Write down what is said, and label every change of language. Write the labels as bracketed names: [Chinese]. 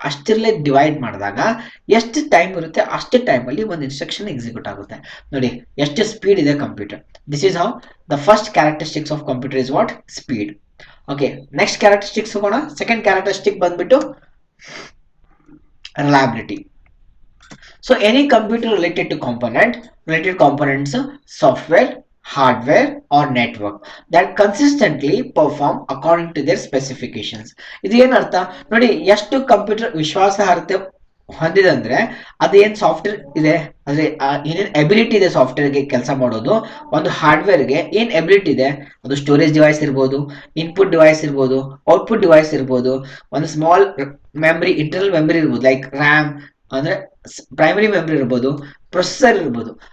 [Kannada] ಅಷ್ಟರಲ್ಲೇ ಡಿವೈಡ್ ಮಾಡಿದಾಗ ಎಷ್ಟು ಟೈಮ್ ಇರುತ್ತೆ ಅಷ್ಟು ಟೈಮ್ ಅಲ್ಲಿ ಒಂದು ಇನ್ಸ್ಟ್ರಕ್ಷನ್ ಎಕ್ಸಿಕ್ಯೂಟ್ ಆಗುತ್ತೆ. ನೋಡಿ ಎಷ್ಟು ಸ್ಪೀಡ್ ಇದೆ computer. [English] This is how the first characteristics of computer is what? Speed. [Kannada] Okay, next characteristics ಹೋಗೋಣ. ಸೆಕೆಂಡ್ ಕ್ಯಾರೆಕ್ಟರಿಸ್ಟಿಕ್ ಬಂದ್ಬಿಟ್ಟು reliability. [English] So any computer related components, software, hardware or network that consistently perform according to their specifications. [Kannada] ಇದು ಏನರ್ಥ ನೋಡಿ, ಎಷ್ಟು computer ವಿಶ್ವಾಸಾರ್ಹತೆ ಹೊಂದಿದೆ ಅಂದ್ರೆ ಅದು ಏನ್ ಸಾಫ್ಟ್ವೇರ್ ಇದೆ, ಅಂದ್ರೆ ಏನೇನ್ ಎಬಿಲಿಟಿ ಇದೆ ಸಾಫ್ಟ್ವೇರ್ಗೆ ಕೆಲಸ ಮಾಡೋದು. ಒಂದು ಹಾರ್ಡ್ವೇರ್ಗೆ ಏನ್ ಎಬಿಲಿಟಿ ಇದೆ, ಅದು ಸ್ಟೋರೇಜ್ ಡಿವೈಸ್ ಇರ್ಬೋದು, ಇನ್ಪುಟ್ ಡಿವೈಸ್ ಇರ್ಬೋದು, ಔಟ್ಪುಟ್ ಡಿವೈಸ್ ಇರ್ಬೋದು, ಒಂದು ಸ್ಮಾಲ್ ಮೆಮರಿ, ಇಂಟರ್ನಲ್ ಮೆಮರಿ ಇರ್ಬೋದು, ಲೈಕ್ ರ್ಯಾಮ್ ಅಂದ್ರೆ ಪ್ರೈಮರಿ ಮೆಮರಿ ಇರ್ಬೋದು, ಪ್ರೊಸೆಸರ್ ಇರ್ಬೋದು.